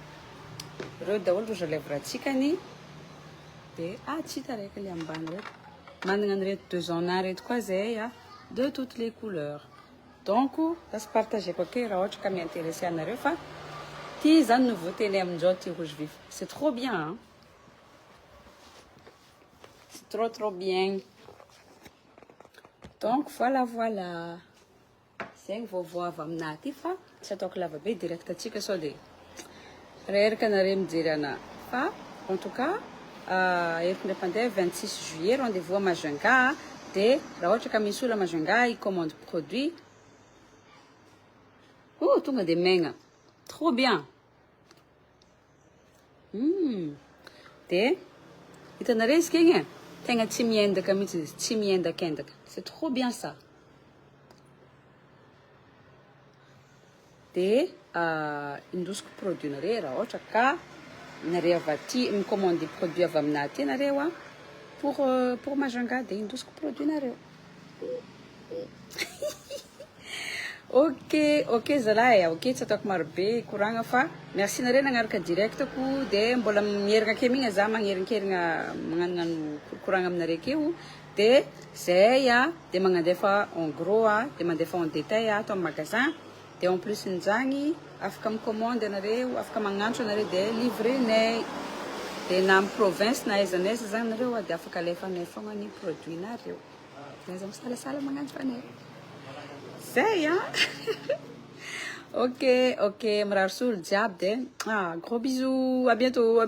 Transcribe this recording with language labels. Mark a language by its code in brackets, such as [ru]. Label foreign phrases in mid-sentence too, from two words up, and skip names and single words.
[mg] reo daholo [fr] rouge à lèvres [mg] atsikany dia tsy hita raiky le ambany reto managna an'ireto [fr] deux ans [mg] reto koa zay [fr] de toutes les couleurs. [mg] Donc lasa partageko ake raha ohatra ka miintéressé anareo fa ty zany nouveauté ny amin'izao ty [fr] rouge vif. C'est trop bien, hein? C'est trop bien. Donc voilà. [mg] Zegny vaovao avy aminahy ty fa tsy ataoko lava be direct atsika sao de reraka anareo mijery anahy. Fa [fr] en tout cas [mg] eriko ndray pandeha [fr] 26 juillet rendez-vous à Majunga. [mg] De raha ohatra ka misy olo Majunga i [fr] commande produit. [mg] Oh, tonga de maigna. [fr] Trop bien. [mg] De hitanareo izy kegny tegna tsy miendaka mihitsy izy, tsy miendakendaka. [fr] C'est trop bien ça. [mg] De indosiko produit nareo raha ohatra ka nareo avy aty micommande produit avy aminahy aty nareo pour Majunga de indosiko produit nareo. Ok zalahy, ok tsy ataoko marobe koragna fa merci nareo nagnaraka directako de mbola mierigna ake migna za magneringkerigna magnanognano koragna aminareo akeo de zay de magnandefa [fr] en gros [mg] de mandefa [fr] en détail [mg] ato amin'ny magasin de [fr] en plus [mg] nizagny afaka micommande anareo afaka magnantso anareo de livrenay de na amin'ny province na aiza n'aiza zany nareo de afaka alefanay fogna ny produit nareo de za misalasala magnantso anay zay ok mirary solo jiaby de [fr] gros bisous, à bientôt.